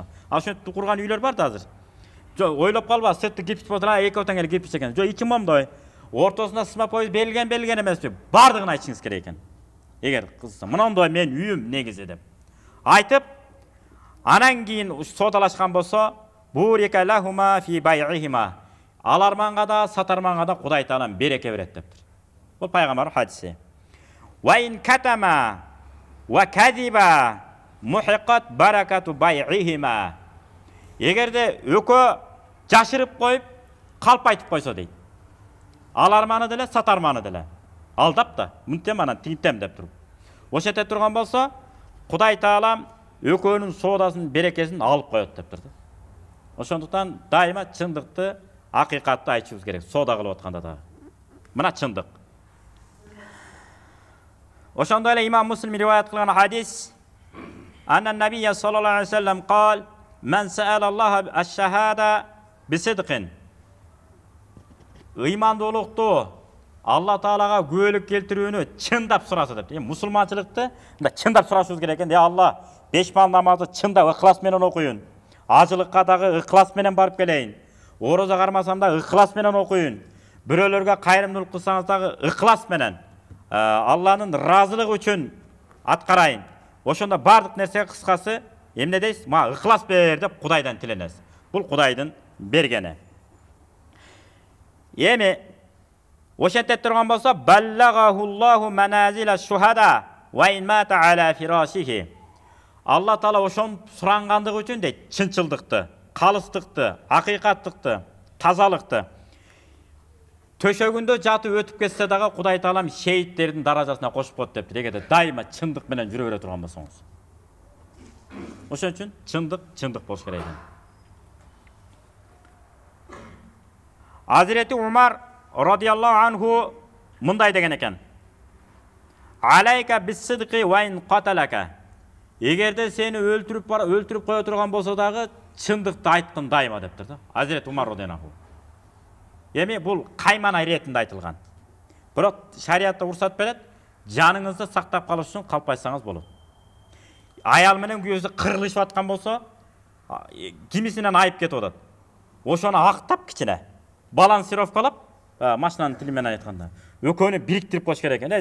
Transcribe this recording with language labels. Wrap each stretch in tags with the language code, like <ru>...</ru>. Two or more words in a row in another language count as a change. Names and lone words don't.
<ky>Ошентип курган үйлөр бар да азыр. Жо ойлоп калба, сырты кирпич болсо, экөө тең эле кирпич экен. Жо ичи момдой. Ортосуна сызма коюп белген эмес, бардыгын айтышыңыз керек экен. Эгер кызса, мындай мен үйүм негизи деп айтып, анан кийин соодалашкан болсо,</ky> <ar>بورك لهما في بيعهما.</ar> <ky>Аларманга да, сатарманга да Кудай Таалам береке берет дептир. Бул пайгамбар хадиси.</ky> <ar>وإن كتما وكذبا محقت بركة بيعهما.</ar> <ky>Эгерде өкө жашырып коюп, калп айтып койсо дейт. Аларманы деле, сатарманы деле. Алдап да, мынтем анан тинтем деп туруп. Ошете турган болсо, Кудай Таалам өкөнүн соодасынын берекесин алып коет дептир. Ошондуктан дайыма чындыкты, акыйкатты айтышыбыз керек, соода кылып атканда да. Мына чындык. Ошондой эле имам Муслим риваят кылган хадис:</ky> <ar>"أن النبي صلى الله عليه وسلم قال: "من سأل الله الشهادة بصدق."</ar> <ky>Ыймандуулукту Алла Таалага күбөлүк келтирүүнү чындап сураса деп. Мусулманчылыкты мындай чындап сурашыбыз керек экен. Алла, 5 бал намазды чындап ыхлас менен окуйун. Ажылыкка дагы ыхлас менен барып келейин. Ороза кармасам да ыхлас менен окуйун. Бирөөлөргө кайрымдуулук кылсаңыз дагы ыхлас менен Алланын ыраазылыгы үчүн аткарайын. Ошондо бардык нерсеге кыскасы эмне дейсиз? Ма ыхлас бер деп Кудайдан тиленесиз. Бул Кудайдын бергени. Эми ошенте турган болсо,</ky> <ar>بلغه الله منازل الشهداء وإن مات على فراشه.</ar> <ky>Алла Таала ошон сурангандыгы үчүн дейт, чынчылдыкты, калыстыкты, акыйкаттыкты, тазалыкты. Төшөгүндө жатып өтүп кетсе дагы Кудай Таалам шейиттердин даражасына кошуп коет деп. Эгерде дайыма чындык менен жүрө бере турган болсоңуз. Ошон үчүн чындык болуш керек экен. Hazreti Umar</ky> <ar>رضي الله عنه</ar> <ky>мындай деген экен.</ky> <ar>عليك بالصدق وإن قتلك.</ar> <ky>Эгерде сени өлтүрүп коя турган болсо дагы чындыкты айткын дайыма дептир да. Hazreti Umar</ky> <ar>رضي الله عنه.</ar> <ky>Эми бул кайман айретинде айтылган. Бирок шариятта уруксат берет, жаныңызды сактап калыш үчүн калпайсаңыз болот. Аял менен күйөөсү кырылышып аткан болсо, кимисинен айып кетип атат. Ошону актап кичине балансировкалап, машинанын тили менен айтканда, экөөнү бириктирип коюш керек экен.</ky>